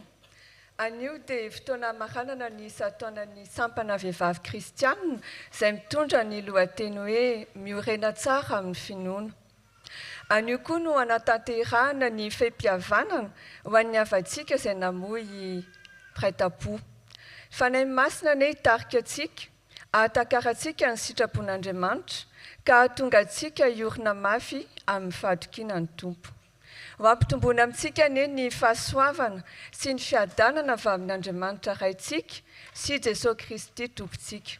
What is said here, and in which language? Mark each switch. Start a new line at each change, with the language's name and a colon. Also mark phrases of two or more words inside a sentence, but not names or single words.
Malagasy: Anio dia fotoana maranana ny isa-taonan'ny sampana vehivavy kristianina izay mitondra ny lohateny hoe miorena tsara amin'ny finoana. Anio koa no anatanterahana ny feim-pihavanana ho an'ny havantsika izay namoy prêt-à-pot. Fanahy masina ane hitarika antsika, ahatakaratsika ny sitrapon'Andriamanitra ka hahatonga antsika hiorina mafy amin'ny fahatokiana ny Tompo. Ho ampitomboana amintsika ane ny fahasoavana sy ny fiadanana avy amin'Andriamanitra raintsika sy Jesosy Kristy Tompontsika.